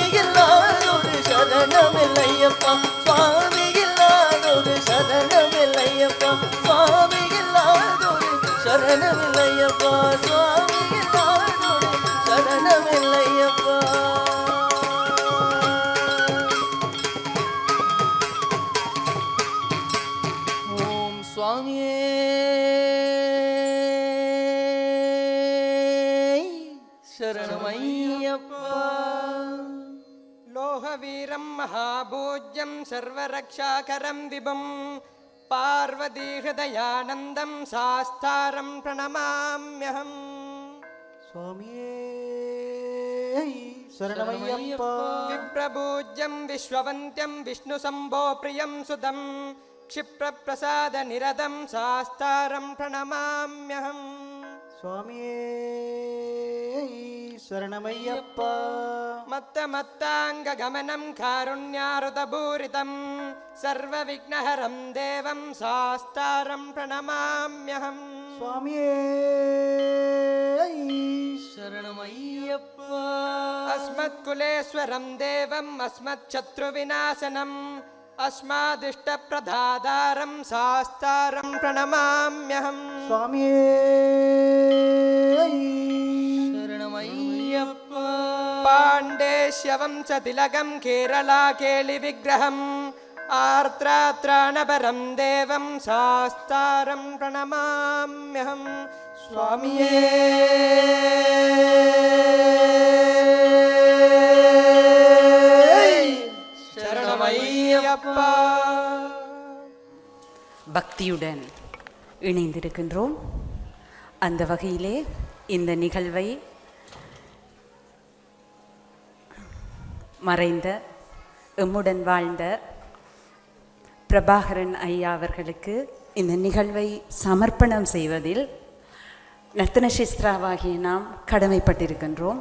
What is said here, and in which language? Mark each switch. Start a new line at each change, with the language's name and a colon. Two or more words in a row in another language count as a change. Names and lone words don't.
Tamil: இல்லாதொரு சரணம் இல்லையப்பா சுவாமி இல்லாதொரு சரணம் இல்லையப்பா சுவாமி இல்லாதொரு சரணம் இல்லையப்பா சுவாமி இல்லாதொரு சரணம் இல்லையப்பா ஓம் சுவாமியே शरणमय्यप्पा
Sanskrit: लोहवीरं महापूज्यं सर्वरक्षाकरं विभुं पार्वतीहृदयानन्दं सास्तारं प्रणमाम्यहम्
Tamil: சுவாமியே शरणमय्यप्पा
Sanskrit: विप्रपूज्यं विश्ववन्त्यं विष्णुशम्भो प्रियं सुदं क्षिप्रप्रसादनिरतं शास्तारं प्रणमाम्यहम्
Tamil: சுவாமியே சரணமையப்பா
Sanskrit: मत्तमत्ताङ्गगमनं कारुण्यारुतपूरितं सर्वविघ्नहरं देवं सास्तारं प्रणमाम्यहम्
Tamil: சுவாமியே சரணமையப்பா
Sanskrit: अस्मत्कुलेश्वरं देवम् अस्मच्छत्रुविनाशनम् अस्मादिष्टप्रदातारं सास्तारं प्रणमाम्यहम्
Tamil: சுவாமியே சரணமையப்பா
Sanskrit: पाण्डेश्यवं च तिलकं केरलाकेलिविग्रहम् आर्त्रात्राणपरं देवं सास्तारं प्रणमाम्यहम्
Tamil: சுவாமியே சரணமய்யப்பா பக்தியுடன் இணைந்திருக்கின்றோம். அந்த வகையிலே இந்த நிகழ்வை மறைந்த எம்முடன் வாழ்ந்த பிரபாகரன் ஐயா அவர்களுக்கு இந்த நிகழ்வை சமர்ப்பணம் செய்வதில் நர்த்தனசிஸ்திராவாகிய நாம் கடமைப்பட்டிருக்கின்றோம்.